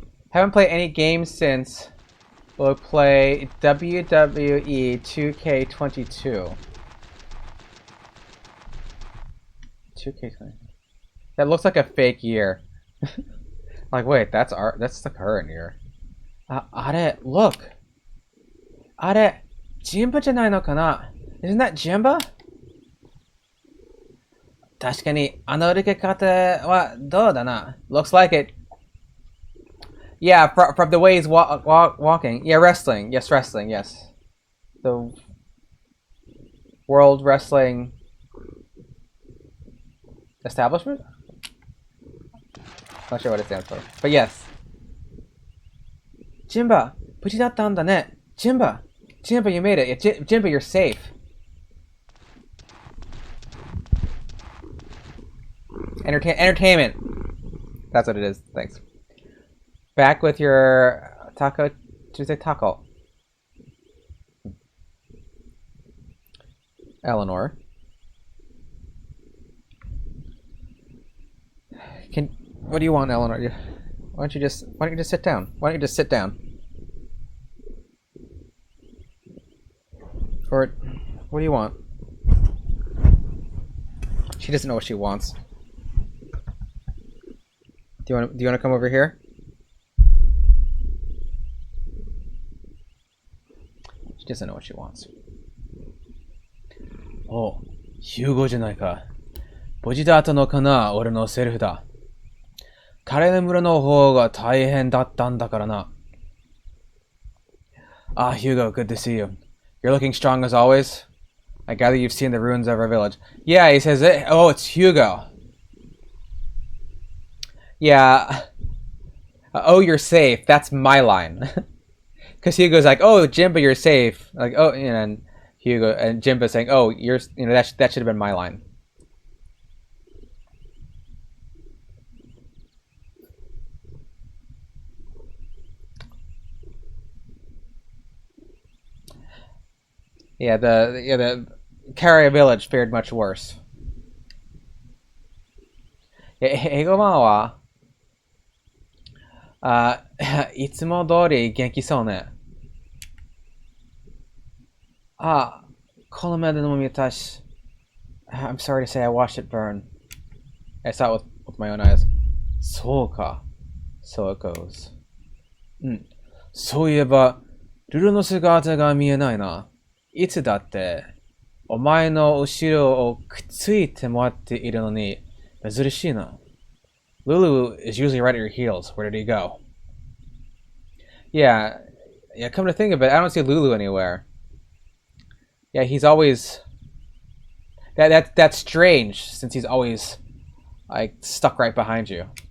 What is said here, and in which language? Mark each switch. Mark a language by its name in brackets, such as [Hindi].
[English] Haven't played any games since we'll play WWE 2K22. 2K20. That looks like a fake year. Like, wait, that's the current year. Are, look. [Japanese] Are, Jimba じゃないのかな? [English] Isn't that Jimba? [Japanese] 確かに、あの歩き方はどうだな? [English] Looks like it. Yeah, from the way he's walking. Yeah, wrestling. Yes, wrestling, yes. The World Wrestling Establishment? Not sure what it stands for. But yes. [Japanese] Jimba, 無事だったんだね. [English] Jimba, you made it. Jimba, you're safe. Entertainment. That's what it is. Thanks. Back with your Taco Tuesday taco. Eleanor. What do you want, Eleanor? Why don't you just sit down? Why don't you just sit down? Or what do you want? She doesn't know what she wants. Do you want to come over here? She doesn't know what she wants. [Japanese] Oh, Hugo じゃないか。無事だったのかな、俺のセリフだ。彼の村の方が大変だったんだからな。 [English] Ah, Hugo, good to see you. You're looking strong as always. I gather you've seen the ruins of our village. Yeah, he says it. Oh, it's Hugo. Yeah. Oh, you're safe. That's my line. Because Hugo's like, oh, Jimba, you're safe. Like, oh, and Hugo and Jimba saying, oh, that should have been my line. the Carrier Village fared much worse. [Japanese] 英語版は、いつも通り元気そうね。この目でも見たし。 [English] I'm sorry to say I watched it burn. I saw it with my own eyes. [Japanese] そうか。 [English] So it goes. [Japanese] そういえば、ルルの姿が見えないな。いつだって、お前の後ろをくっついてもらっているのに、珍しいな。 [English] Lulu is usually right at your heels. Where did he go? Yeah, come to think of it, I don't see Lulu anywhere. Yeah, he's always... That's strange, since he's always, like, stuck right behind you.